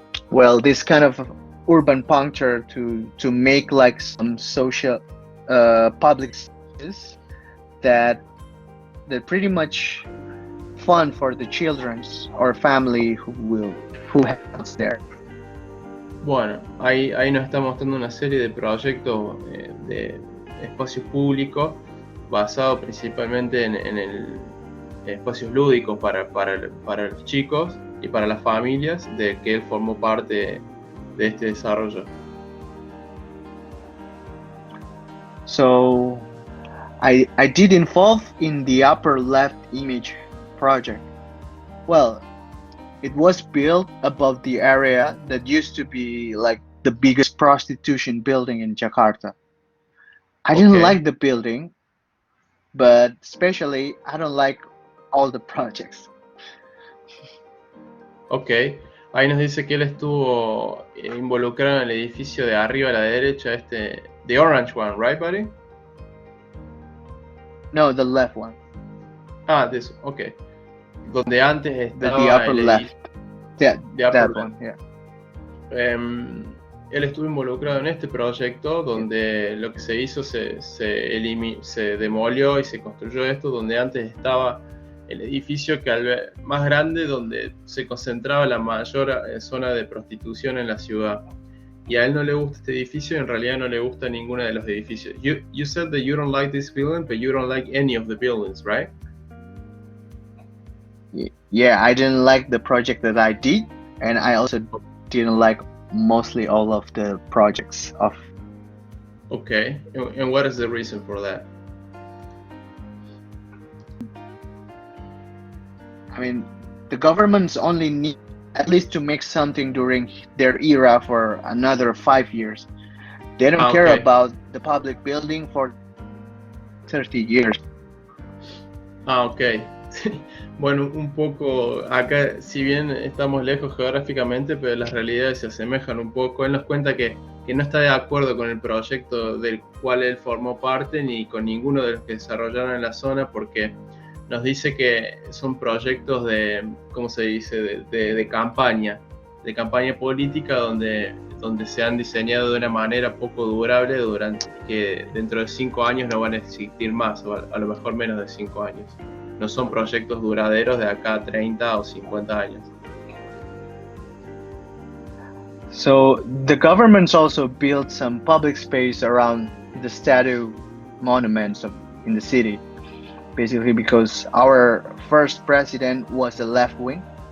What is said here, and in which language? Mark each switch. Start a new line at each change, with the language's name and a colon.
English: Well, this kind of urban puncture to make like some social public spaces that pretty much fun for the children or family who has there.
Spanish: Bueno, ahí nos está mostrando una serie de proyectos de espacios públicos basados principalmente en espacios lúdicos para los chicos y para las familias, de que él formó parte de este desarrollo.
English: So, I did involve in the upper left image project. Well, it was built above the area that used to be like the biggest prostitution building in Jakarta. I didn't like the building, but especially I don't like all the projects.
Spanish: Ok, ahí nos dice que él estuvo involucrado en el edificio de arriba a la derecha,
English: the orange one, right, buddy? No, the left one. Ah, this,
Spanish: ok. Donde antes estaba
English: the upper left. Yeah, that left. One, yeah.
Spanish: Él estuvo involucrado en este proyecto donde lo que se hizo se demolió y se construyó esto, donde antes estaba el edificio más grande donde se concentraba la mayor zona de prostitución en la ciudad. Y a él no le gusta este edificio y en realidad no le gusta ninguno de los edificios.
English: You said that you don't like this building, but you don't like any of the buildings, right? Yeah, I didn't like the project that I did, and I also didn't like mostly all of the projects of. Okay, and what is the reason for that? I mean, the governments only need at least to make something during their era for another 5 years. They don't care about the public building for 30 years. Ok.
Spanish: Bueno, un poco acá, si bien estamos lejos geográficamente, pero las realidades se asemejan un poco. Él nos cuenta que no está de acuerdo con el proyecto del cual él formó parte ni con ninguno de los que desarrollaron en la zona, porque nos dice que son proyectos de, ¿cómo se dice?, de campaña política, donde donde se han diseñado de una manera poco durable, que dentro de 5 años no van a existir más, o a lo mejor menos de 5 años. No son proyectos duraderos de acá a 30 o 50 años.
English: So the governments also built some public space around the statue monuments in the city, basically because our first president was a left wing.